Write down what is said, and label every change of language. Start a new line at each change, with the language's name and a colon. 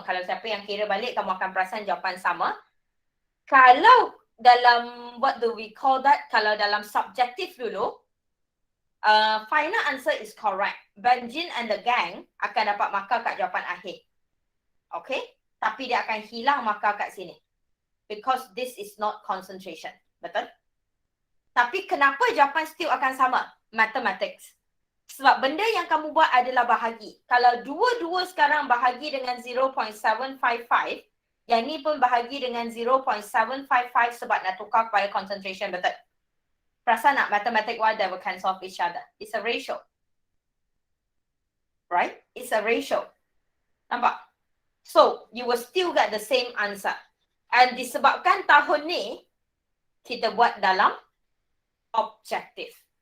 Malay: Kalau siapa yang kira balik, kamu akan perasan jawapan sama. Kalau dalam,
English: what do we call that?
Malay: Kalau dalam subjektif dulu,
English: final answer is correct.
Malay: Benjin and the gang akan dapat markah kat jawapan akhir. Okay, tapi dia akan hilang markah kat sini.
English: Because this is not concentration.
Malay: Betul? Tapi kenapa jawapan still akan sama? Mathematics. Sebab benda yang kamu buat adalah bahagi. Kalau dua-dua sekarang bahagi dengan 0.755, yang ni pun bahagi dengan 0.755 sebab nak tukar kepada concentration, betul? Perasan nak
English: mathematic wise they will cancel off each other. It's a ratio. Right? It's a ratio.
Malay: Nampak?
English: So, you will still get the same answer. And
Malay: disebabkan tahun ni, kita buat dalam objektif.